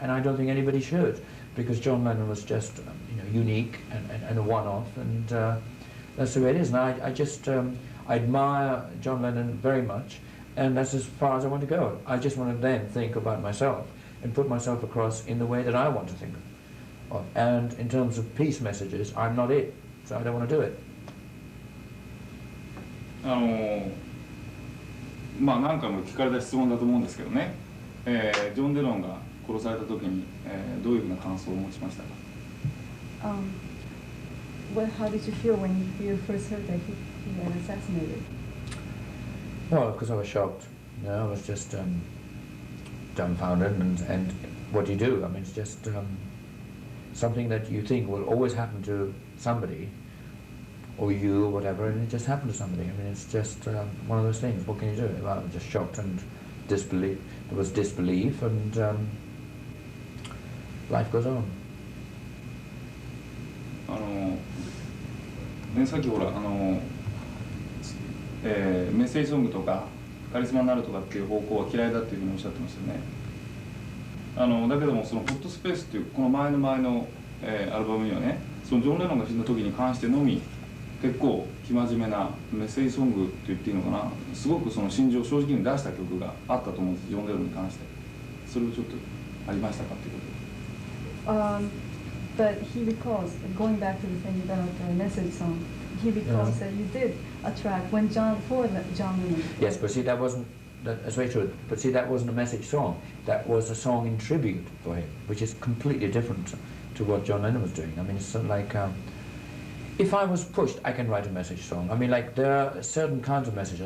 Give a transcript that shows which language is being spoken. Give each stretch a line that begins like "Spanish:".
English: And I don't think anybody should, because John Lennon was just unique and a one-off, and that's the way it is. And I just I admire John Lennon very much, and that's as far as I want to go. I just want to then think about myself and put myself across in the way that I want to think of. And in terms of peace messages, I'm not it, so I don't want to do it.
Japanese: まあ何回も聞かれた質問だと思うんですけどね、ジョン・レノンが殺された時に、どういうふうな感想を持ちましたか？
English: How did you feel when you first heard that he had assassinated? Well, of course I was shocked. You know, I was just dumbfounded, and what do you do? I mean, it's just something that you think will always happen to somebody, or you, or whatever, and it just happened to somebody. I mean, it's just one of those things. What can you do? Well, I was just shocked and disbelief. There was disbelief, and life goes on.
Japanese: ね、さっきほらメッセージソングとかカリスマになるとかっていう方向は嫌いだっていうふうにおっしゃってましたよね。だけどもそのホットスペースっていうこの前の、アルバムにはね、そのジョン・レノンが死んだ時に関してのみ結構生真面目なメッセージソングって言っていいのかな、すごくその心情を正直に出した曲があったと思うんです、ジョン・レノンに関して。それをちょっとありましたかっていうことで。
English: But he recalls, going back to the thing about the message song, he recalls that you did a track when John Lennon. Yes, but see, that's very true. But see, that wasn't a message song. That was a song in tribute for him, which is completely different to what John Lennon was doing. I mean, it's sort of like, if I was pushed, I can write a message song. I mean, like, there are certain kinds of messages.